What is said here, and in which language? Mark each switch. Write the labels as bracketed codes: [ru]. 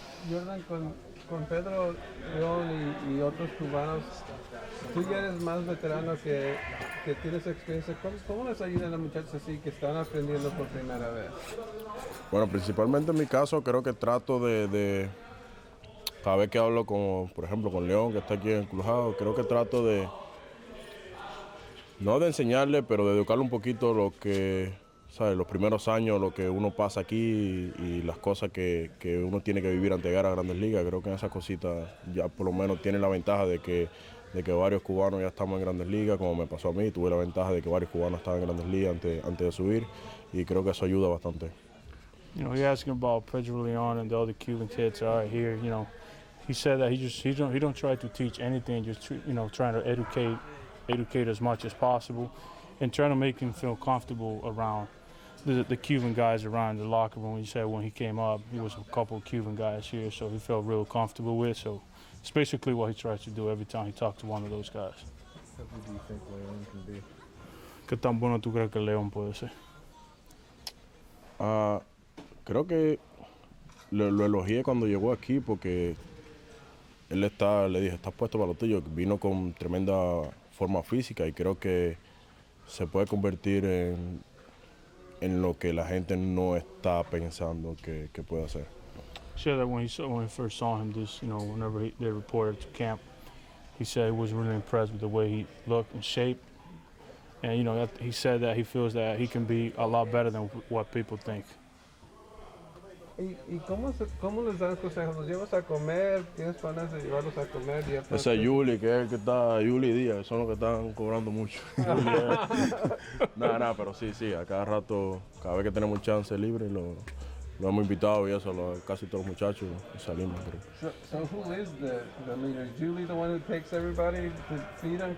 [es] Yordan, con Pedro León y otros cubanos, tú ya eres más veterano que tienes experiencia. ¿Cómo les ayudan a los muchachos así que están aprendiendo por primera vez? Bueno, principalmente en mi caso creo que trato de cada vez que hablo por ejemplo con León, que está aquí encrujado, creo que trato de No de enseñarle, pero de educarle un poquito lo que, ¿sabes? Los primeros años, lo que uno pasa aquí y las cosas que uno tiene que vivir antes de llegar a Grandes Ligas. Creo que en esas cositas ya por lo menos tiene la ventaja de que varios cubanos ya estamos en Grandes Ligas, como me pasó a mí. Tuve la ventaja de que varios cubanos estaban en Grandes Ligas antes de subir y creo que eso ayuda bastante. [en] You know, he asking about Pedro Leon and the other Cuban kids that are here. You know, he said that he don't try to teach anything, just trying to educate as much as possible, and trying to make him feel comfortable around the Cuban guys around the locker room. He said when he came up, he was a couple of Cuban guys here, so he felt real comfortable with. So it's basically what he tries to do every time he talks to one of those guys. How good do you think Leon can be? [es] ¿Qué tan bueno tú crees que León puede ser? Creo que lo elogié cuando llegó aquí porque le dije, estás puesto para lo tuyo. Vino con tremenda forma física y creo que se puede convertir en lo que la gente no está pensando que puede hacer. [en] Sure, that when he first saw him, whenever they reported to camp, he said he was really impressed with the way he looked and shaped. And he said that he feels that he can be a lot better than what people think. [es] ¿Y cómo les dan consejos? ¿Los llevas a comer? ¿Tienes planes de llevarlos a comer? Ese es Yuli, que es el que está, Yuli Díaz, son los que están cobrando mucho. Nada, pero sí, a cada rato, cada vez que tenemos chance libre, lo hemos invitado y eso, casi todos los muchachos salimos. [en] So who is the leader? Is Julie the one who takes everybody to feed them?